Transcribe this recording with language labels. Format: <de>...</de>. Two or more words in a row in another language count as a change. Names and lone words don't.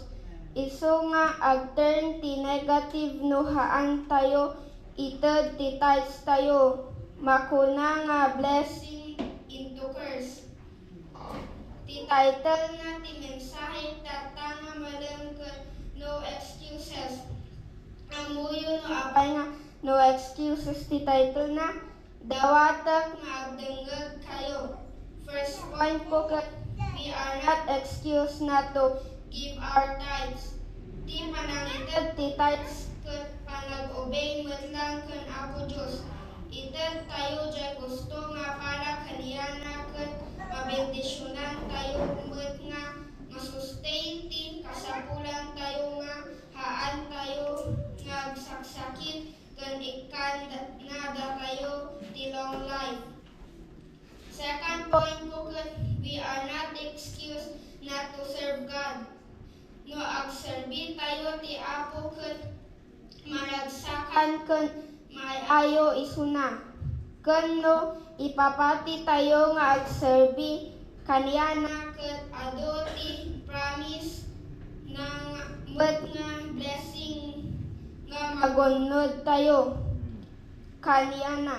<ilo>Isu nga ag turn ti negative no haan tayo ited ti tithes tayo makuna nga</ilo> <en>blessing into curse.</en> <ilo>Ti title nga ti mensahe tata nga malang</ilo> <en>no excuses.</en> <ilo>Amuyo no apay nga</ilo> <en>no excuses</en> <ilo>ti title na dawatak nga agdenggag kayo.</ilo> <en>First point ko we are not excused not to give our tithes.</en> <ilo>Di panangited ti tithes ket panag-obey met lang ken Apo Dios. Ited tayo jay gusto nga para kaniyana ket mabendisyonan tayo met nga masustain ti kasapulan tayo nga haan tayo nga agsaksakit ken ikan nada tayo ti</ilo> <en>long life. Second point</en> <ilo>ko ket</ilo> <en>we are not excused not to serve God.</en> <ilo>No agserbi tayo ti Apo ket maragsakan ken maayo isuna. Ken no ipapati tayo nga agserbi kaniyana ket ado ti promise ng met nga blessing nga magunod tayo kaniyana.</ilo>